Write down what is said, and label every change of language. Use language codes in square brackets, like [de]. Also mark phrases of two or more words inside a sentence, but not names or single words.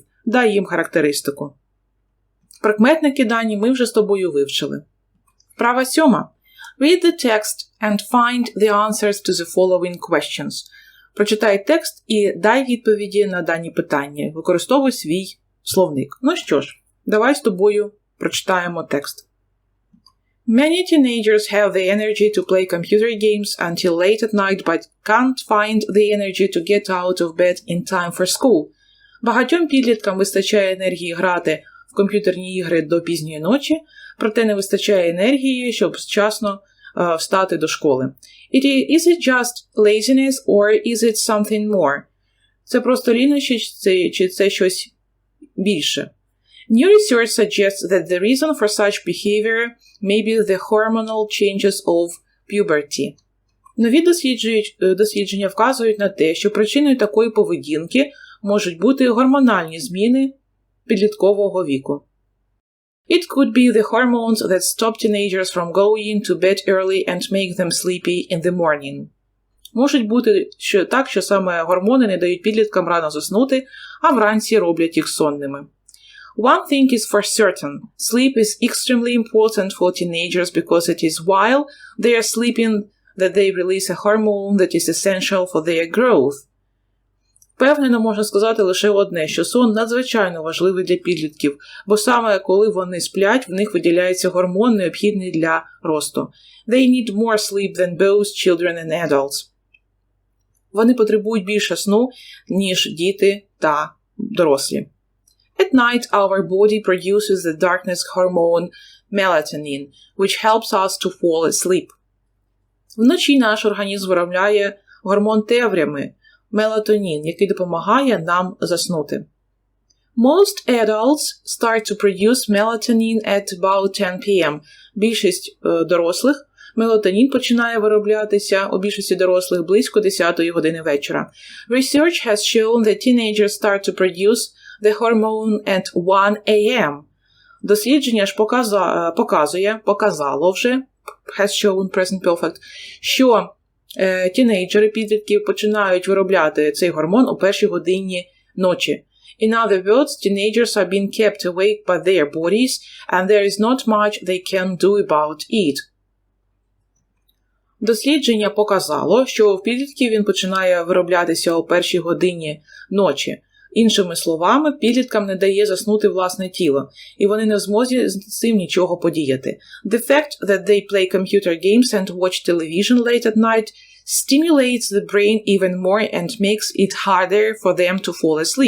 [uk] Дай їм характеристику. Прикметники дані ми вже з тобою вивчили. Вправа 7. [en] Read the text and find the answers to the following questions. [uk] Прочитай текст і дай відповіді на дані питання. Використовуй свій словник. Ну що ж, давай з тобою прочитаємо текст. [en] Many teenagers have the energy to play computer games until late at night, but can't find the energy to get out of bed in time for school. [uk] Багатьом підліткам вистачає енергії грати в комп'ютерні ігри до пізньої ночі, проте не вистачає енергії, щоб вчасно встати до школи. [en] Is it just laziness or is it something more? [uk] Це просто лінощі чи це щось більше? [en] New research suggests that the reason for such behavior may be the hormonal changes of puberty. [uk] Нові дослідження вказують на те, що причиною такої поведінки можуть бути гормональні зміни підліткового віку. [en] It could be the hormones that stop teenagers from going to bed early and make them sleepy in the morning. [uk] Можуть бути що саме гормони не дають підліткам рано заснути, а вранці роблять їх сонними. [en] One thing is for certain. Sleep is extremely important for teenagers because it is while they are sleeping that they release a hormone that is essential for their growth. [uk] Впевнено можна сказати лише одне, що сон надзвичайно важливий для підлітків, бо саме коли вони сплять, в них виділяється гормон, необхідний для росту. [en] They need more sleep than both children and adults. [uk] Вони потребують більше сну, ніж діти та дорослі. [en] At night, our body produces the darkness hormone melatonin, which helps us to fall asleep. [uk] Вночі наш організм виробляє гормон темряви, мелатонін, який допомагає нам заснути. [en] Most adults start to produce melatonin at about 10 p.m. [uk] Більшість дорослих мелатонін починає вироблятися у більшості дорослих близько 10 години вечора. [en] Research has shown that teenagers start to produce the hormone at 1 a.m. [uk] Дослідження ж показало вже, [en] has shown present perfect, [uk] що тінейджери, підлітки починають виробляти цей гормон у першій годині ночі. [en] In other words, teenagers are being kept awake by their bodies, and there is not much they can do about it. [uk] Дослідження показало, що в підлітків він починає вироблятися у першій годині ночі. Іншими словами, підліткам не дає заснути власне тіло, і вони не в змозі з цим нічого подіяти. [en] The fact that they play computer games and watch television late at night stimulates the brain even more and makes it harder for them to fall asleep.